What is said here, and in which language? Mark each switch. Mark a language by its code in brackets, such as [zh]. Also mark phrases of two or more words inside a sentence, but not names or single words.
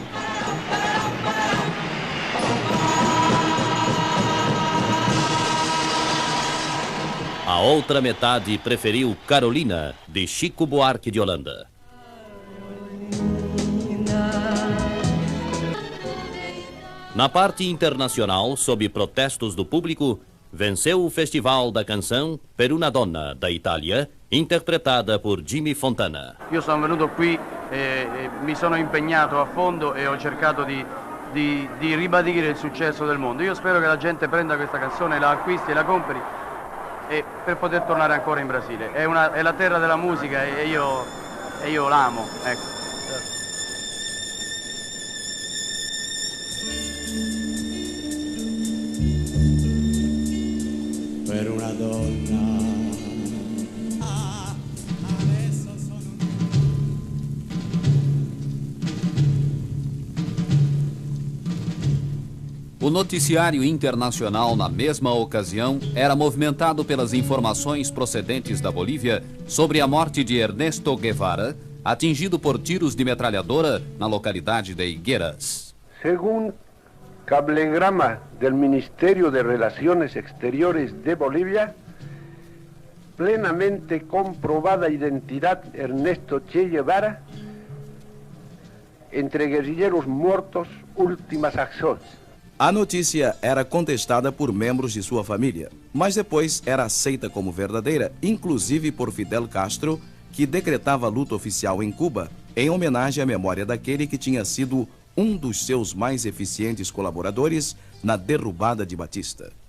[pt] A outra metade preferiu Carolina, de Chico Buarque de Holanda. Na parte internacional, sob protestos do público, venceu o Festival da Canção Per una donna, da Itália, interpretada por Jimmy Fontana. [it] Io sono venuto qui mi sono impegnato a fondo e ho cercato di ribadire il successo del mondo. Io spero che la gente prenda questa canzone, la acquisti e la compri e per poter tornare ancora in Brasile. È la terra della musica e io l'amo, ecco. Per una donna. [pt] O noticiário internacional, na mesma ocasião, era movimentado pelas informações procedentes da Bolívia sobre a morte de Ernesto Guevara, atingido por tiros de metralhadora na localidade de Higueras. [es] Según cablegrama del Ministerio de Relaciones Exteriores de Bolivia, plenamente comprobada identidad Ernesto Che Guevara, entre guerrilleros muertos, últimas acciones. [pt] A notícia era contestada por membros de sua família, mas depois era aceita como verdadeira, inclusive por Fidel Castro, que decretava luto oficial em Cuba, em homenagem à memória daquele que tinha sido um dos seus mais eficientes colaboradores na derrubada de Batista.